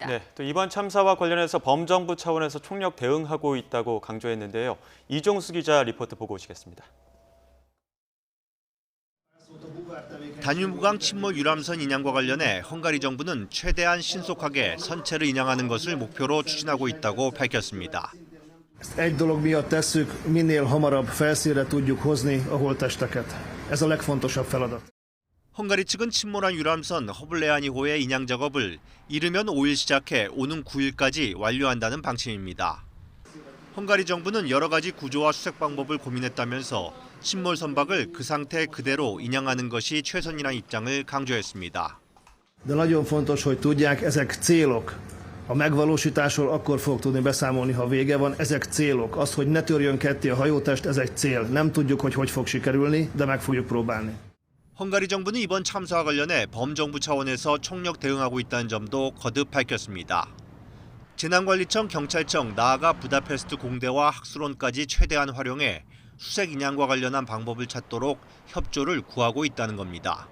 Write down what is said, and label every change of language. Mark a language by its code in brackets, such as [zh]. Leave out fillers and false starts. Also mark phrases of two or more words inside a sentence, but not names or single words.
[ko] 네, 또 이번 참사와 관련해서 범정부 차원에서 총력 대응하고 있다고 강조했는데요. 이종수 기자 리포트 보고 오시겠습니다. 다뉴브강 침몰 유람선 인양과 관련해 헝가리 정부는 최대한 신속하게 선체를 인양하는 것을 목표로 추진하고 있다고 밝혔습니다. [hu] Ezt egy dolog miatt tesszük, minél hamarabb felszínre tudjuk hozni a holttesteket. Ez a legfontosabb feladat. [ko] 헝가리 측은 침몰한 유람선 허블레아니호의 인양 작업을 이르면 5일 시작해 오는 9일까지 완료한다는 방침입니다. 헝가리 정부는 여러 가지 구조와 수색 방법을 고민했다면서 침몰 선박을 그 상태 그대로 인양하는 것이 최선이라는 입장을 강조했습니다. [hu] De nagyon fontos, hogy tudják, ezek célok. A megvalósításról akkor fog tudni beszámolni, ha vége van. Ezek célok. Az, hogy ne törjön ketté a hajótest, ez egy cél. Nem tudjuk, hogy fog sikerülni, de meg fogjuk próbálni. [ko] 헝가리 정부는 이번 참사와 관련해 범정부 차원에서 총력 대응하고 있다는 점도 거듭 밝혔습니다. 재난관리청, 경찰청, 나아가 부다페스트 공대와 학술원까지 최대한 활용해 수색 인양과 관련한 방법을 찾도록 협조를 구하고 있다는 겁니다.